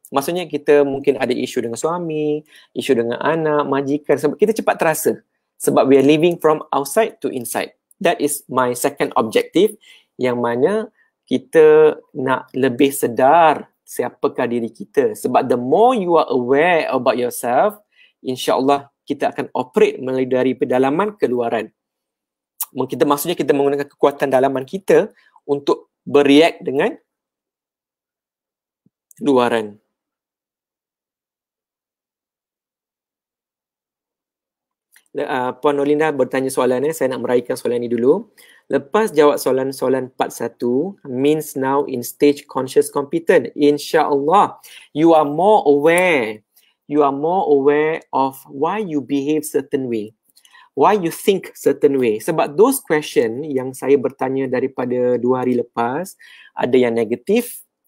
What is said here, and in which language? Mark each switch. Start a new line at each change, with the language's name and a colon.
Malay: Maksudnya kita mungkin ada isu dengan suami, isu dengan anak, majikan. Sebab kita cepat terasa. Sebab
English: we are living from outside to inside. That is my second objective,
Malay: yang mana kita nak lebih sedar siapakah diri kita. Sebab
English: the more you are aware about yourself,
Malay: insya-Allah kita akan operate melalui dari pedalaman ke luaran. Maksudnya kita menggunakan kekuatan dalaman kita untuk bereact dengan luaran. Puan Nolinda bertanya soalan saya nak meraihkan soalan ini dulu. Lepas jawab soalan-soalan
English: part 1, means now in stage conscious competent. InsyaAllah, you are more aware. You are more aware of why you behave certain way. Why you think certain way.
Malay: Sebab
English: those question
Malay: yang saya bertanya daripada 2 hari lepas, ada yang negatif.